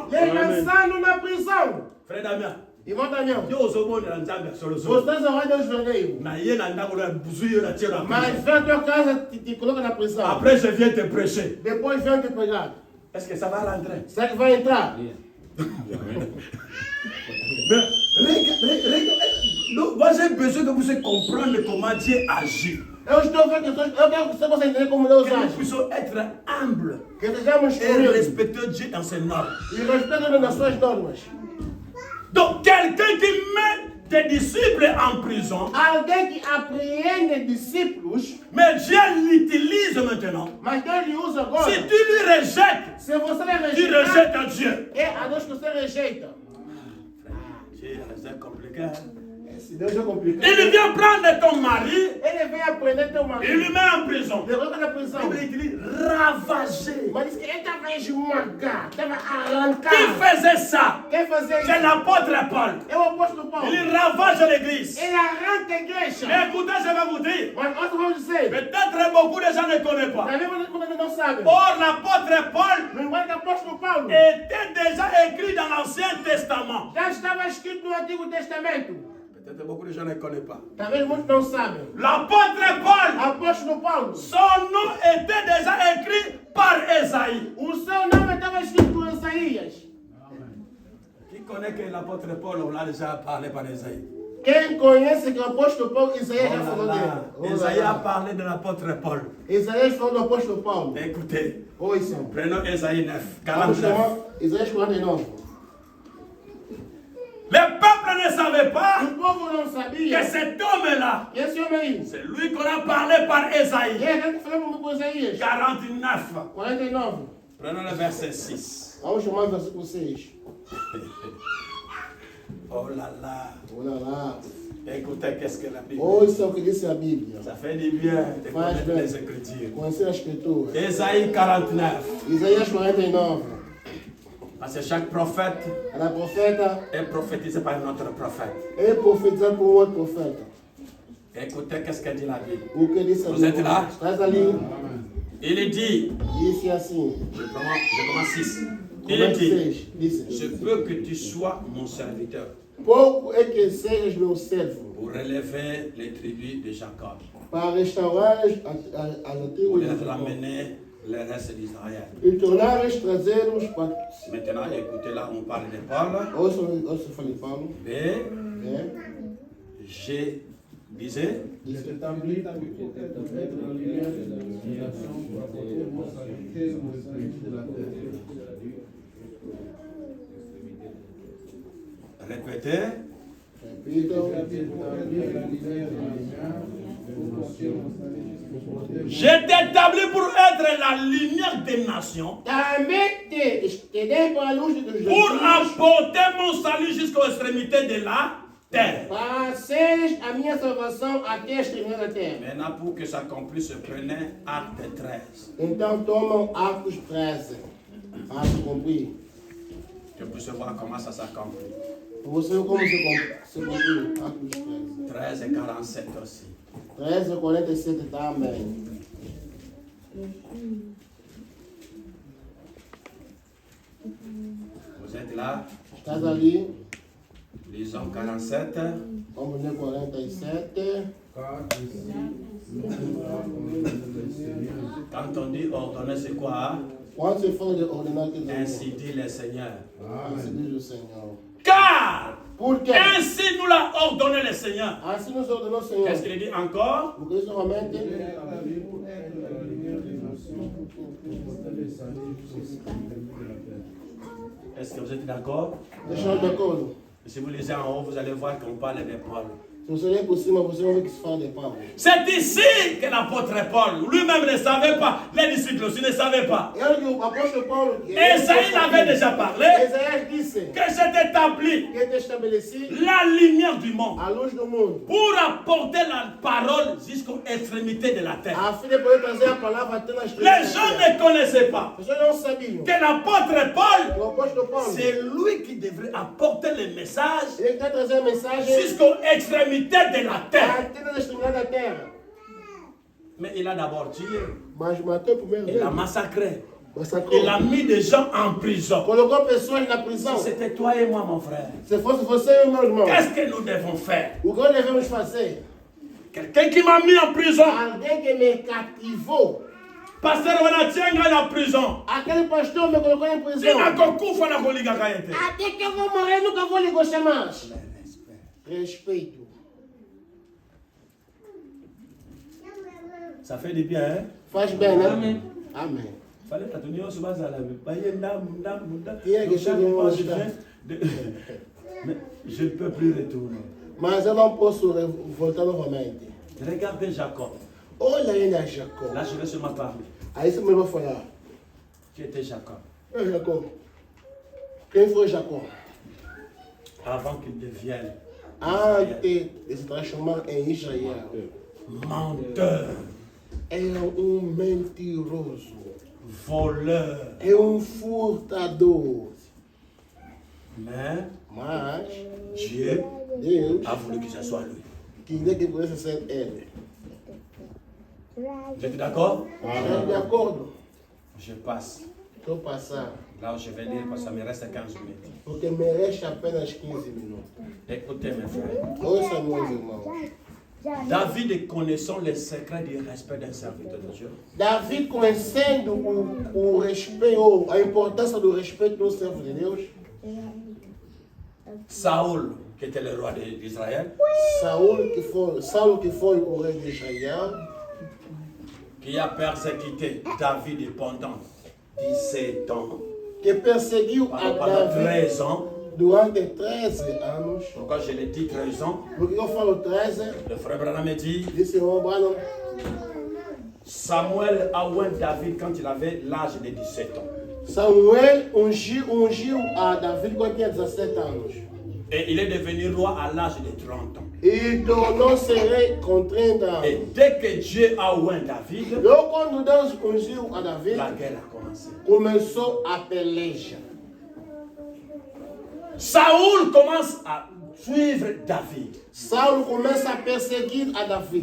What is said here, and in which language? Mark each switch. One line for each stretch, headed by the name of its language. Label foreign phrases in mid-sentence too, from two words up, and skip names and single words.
Portuguese: e lançando na prisão.
French: Frère Damien,
Portuguese: Irmão Daniel,
French: Dieu aux hommes de l'Anzambia sur le sol.
Portuguese: vocês são Deus vermelho,
Lingala: Na yena ndako na buzuyo na tiro na
Portuguese: mas
French: prison.
Portuguese: vem à tua casa te coloca na prisão.
French: Après, je viens te prêcher.
Portuguese: Depois vem te pegar.
French: Est-ce que ça va rentrer?
Portuguese: Será que vai entrar?
French: Mais, moi j'ai besoin que vous puissiez comprendre comment Dieu agit.
Portuguese: Eu estou vendo que eu quero que você entender como Deus
French: Que nous age. puissions être humbles
Portuguese: Que sejamos
French: et
Portuguese: humildes
French: respecter Dieu dans ses normes.
Portuguese: e respeitando nas suas normas.
French: Donc, quelqu'un qui met des disciples en prison,
Portuguese: Alguém que apreende discípulos,
French: mais Dieu l'utilise maintenant.
Portuguese: mas Deus lhe usa agora.
French: Si tu lui rejettes,
Portuguese: Se você lhe
French: tu
Portuguese: rejeitar,
French: rejettes Dieu.
Portuguese: é a Deus que você rejeita.
French: Dieu, c'est compliqué. Hein?
Portuguese: Esse Deus é complicado.
French: Il vient prendre ton mari,
Portuguese: Ele vem aprender teu
French: il
Portuguese: marido.
French: lui met en prison.
Portuguese: Ele coloca na prisão.
French: Il utilise ravager.
Portuguese: Mas diz que ele estava a esmagar, estava a arrancar.
French: Qui faisait ça?
Portuguese: Quem fazia
French: C'est
Portuguese: isso?
French: l'apôtre Paul.
Portuguese: É o apóstolo Paulo.
French: Il ravage l'église.
Portuguese: Ele arranca a igreja.
French: Mais écoutez, je vais vous dire,
Portuguese: Mas nós vamos dizer,
French: peut-être beaucoup de gens ne connaissent pas.
Portuguese: na Bíblia quando não sabe.
French: Or, l'apôtre Paul
Portuguese: No enquanto que o apóstolo Paulo
French: était déjà écrit dans l'Ancien Testament.
Portuguese: já estava escrito no Antigo Testamento.
French: Peut-être beaucoup de gens ne connaissent pas.
Portuguese: Talvez muitos não sabem.
French: L'apôtre Paul,
Portuguese: Apóstolo Paulo,
French: son nom était déjà écrit par Esaïe.
Portuguese: o seu nome estava escrito por Isaías.
French: Qui connaît que l'apôtre Paul, on l'a déjà parlé par Esaïe?
Portuguese: Quem conhece que o apóstolo Paulo, Isaías já falou dele.
French: Esaïe a parlé de l'apôtre Paul.
Portuguese: Isaías falou do apóstolo Paulo.
French: Écoutez,
Portuguese: Ouçam.
French: prenons Esaïe 9,
Portuguese: Vamos 49. chamar Isaías 49.
French: Le peuple ne savait pas
Portuguese: O povo não
French: que
Portuguese: sabia
French: cet homme-là,
Portuguese: que esse homem aí,
French: c'est lui qu'on a parlé par
Portuguese: e
French: Esaïe.
Portuguese: é aquele que falamos com Isaías 49. 49.
French: Prenons le verset 6.
Portuguese: Vamos chamar o versículo 6.
French: Oh là là.
Portuguese: Olha lá.
French: Écoutez, qu'est-ce que la Bible dit.
Portuguese: Ouça o que disse a Bíblia.
French: Ça fait du bien de
Portuguese: Faz
French: connaître
Portuguese: bem.
French: les Écritures.
Portuguese: Conhecer a Escritura.
French: Esaïe 49.
Portuguese: Isaías 49.
French: Parce que chaque prophète
Portuguese: Era profeta,
French: est prophétisé par un autre prophète.
Portuguese: é profetizado por outro profeta.
French: Écoutez, qu'est-ce que dit la Bible.
Portuguese: O que disse a
French: Vous êtes
Portuguese: Bíblia?
French: là?
Portuguese: Estás ali?
French: Il dit,
Portuguese: Disse assim.
French: je commence 6. Il
Portuguese: Começa
French: dit,
Portuguese: 6. Disse.
French: je veux que tu sois mon serviteur
Portuguese: Pouco é que sejas meu servo,
French: pour relever les tribus de Jacob,
Portuguese: para restaurar as
French: pour
Portuguese: tribos de
French: les
Portuguese: Israel
French: ramener le reste d'Israël.
Portuguese: e tornares trazê-los para.
French: Maintenant, écoutez là, on parle de Paul.
Portuguese: Ouça, falei Paulo.
French: B,
Portuguese: É.
French: G, disait, Établir pour être en lumière de la nation pour apporter mon salut aux extrémités de la terre. répétez,
Portuguese: Repitam.
French: Établir la lumière de la nation pour apporter mon salut jusqu'aux frontières. j'ai t'établi pour être la lumière des nations,
Portuguese: Também te estendei para a luz dos
French: pour
Portuguese: gentios,
French: apporter mon salut jusqu'aux extrémités de la terre.
Portuguese: Para seres a minha salvação até exterminar a terra.
French: Maintenant, pour que ça accomplisse, prenez Acte 13.
Portuguese: Então tomam Atos 13. Atos cumprir.
French: Que vous puissiez voir comment ça s'accomplit.
Portuguese: Para você ver como se cumpriu. Atos 13.
French: 13 et 47 aussi.
Portuguese: 13 e 47 também.
French: Vous êtes là?
Portuguese: Estás ali?
French: Lisons 47.
Portuguese: Vamos ler 47.
French: Quand on dit ordonner, c'est quoi?
Portuguese: Quando se fala de ordenar, que
French: Ainsi dit le Seigneur.
Portuguese: assim diz o Senhor.
French: Car
Portuguese: Porque
French: ainsi nous l'a ordonné le Seigneur.
Portuguese: assim nos ordenou o Senhor.
French: Qu'est-ce qu'il dit encore?
Portuguese: Porque isso realmente
French: Avez-vous être la lumière des nations pour porter le salut jusqu'au bout de la terre? Est-ce que vous êtes d'accord?
Portuguese: deixou de acordo.
French: Si vous lisez en haut, vous allez voir qu'on parle de Paul.
Portuguese: Se você ler por cima, você vai ver que se fala de Paulo.
French: C'est ici que l'apôtre Paul, lui-même ne savait pas, les disciples aussi ne savaient pas.
Portuguese: E olha que o apóstolo Paulo, que
French: Esaïe avait déjà parlé
Portuguese: Isaías disse
French: que j'ai établi
Portuguese: que te estabeleci
French: la lumière du monde
Portuguese: a luz do mundo,
French: pour apporter la parole jusqu'aux extrémités de la terre.
Portuguese: a fim de poder trazer a palavra até nas
French: Les gens ne connaissaient pas
Portuguese: As pessoas não sabiam
French: que l'apôtre Paul,
Portuguese: que o apóstolo Paulo,
French: c'est lui qui devrait apporter le message
Portuguese: ele quer trazer a mensagem
French: jusqu'aux extrémités de la terre.
Portuguese: até nas extremidades da terra.
French: Mais il a d'abord tué,
Portuguese: Mas matou primeiro
French: il a
Portuguese: vez,
French: massacré,
Portuguese: massacrou,
French: il a mis des gens en prison.
Portuguese: colocou pessoas na prisão.
French: C'était toi et moi, mon frère.
Portuguese: Se fosse você e meu irmão,
French: Qu'est-ce que nous devons faire?
Portuguese: o que nós devemos fazer?
French: Quelqu'un qui m'a mis en prison.
Portuguese: Alguém que me cativou,
Lingala: Pasteur Wanatienga na prison.
Portuguese: aquele pastor me colocou em prisão.
Lingala: Sina kokufa na koliga kayete.
Portuguese: Até que eu vou morrer, nunca vou lhe gostar mais. Respeito.
French: Ça fait du bien, hein?
Portuguese: Faz bem, né? Amém. Amém.
French: Fallait que tu n'y sois pas là.
Portuguese: Quem é que chega em uma
French: Mais je ne peux plus retourner.
Portuguese: Mas eu não posso voltar novamente.
French: Regardez Jacob.
Portuguese: Olha ele a Jacó.
French: Là, je vais seulement parler.
Portuguese: Aí você me vai falar.
French: Qui était Jacob?
Portuguese: É Jacó. Quem foi Jacó?
French: Avant qu'il devienne
Portuguese: Antes de se transformar em Israel.
French: menteur,
Portuguese: É mentiroso.
French: voleur.
Portuguese: É furtador.
French: Mais
Portuguese: Mas
French: Dieu
Portuguese: Deus
French: a voulu que ce soit lui.
Portuguese: queria que pudesse ser ele.
French: Vous êtes d'accord?
Portuguese: Está de acordo?
French: Je passe.
Portuguese: Estou passando.
French: Là où je vais lire parce que ça me reste 15 minutes.
Portuguese: Porque merece apenas 15 minutos.
French: Écoutez mes frères.
Portuguese: Ouça, meus irmãos.
French: David connaissant les secrets du respect d'un serviteur de Dieu.
Portuguese: Davi, conhecendo o respeito, a importância do respeito do servo de Deus,
French: Saoul, qui était le roi d'Israël,
Portuguese: Saulo que foi o rei de Israel,
French: qui a persécuté David pendant 17 ans,
Portuguese: que perseguiu a
French: pendant
Portuguese: Davi
French: 13 ans.
Portuguese: durante 13 anos.
French: Pourquoi je l'ai dit 13 ans?
Portuguese: Porque eu falo 13,
French: Le frère Branham me dit,
Portuguese: disse o Obano,
French: Samuel a oint David quand il avait l'âge de 17 ans.
Portuguese: Samuel ungiu a Davi quando tinha 17 anos.
French: Et il est devenu roi à l'âge de 30 ans.
Portuguese: E tornou-se rei com 30 anos.
French: Et dès que Dieu a oint David,
Portuguese: Logo quando Deus ungiu a Davi,
French: la guerre a commencé.
Portuguese: começou a peleja.
French: Saoul commence à suivre David.
Portuguese: Saulo começa a perseguir a Davi.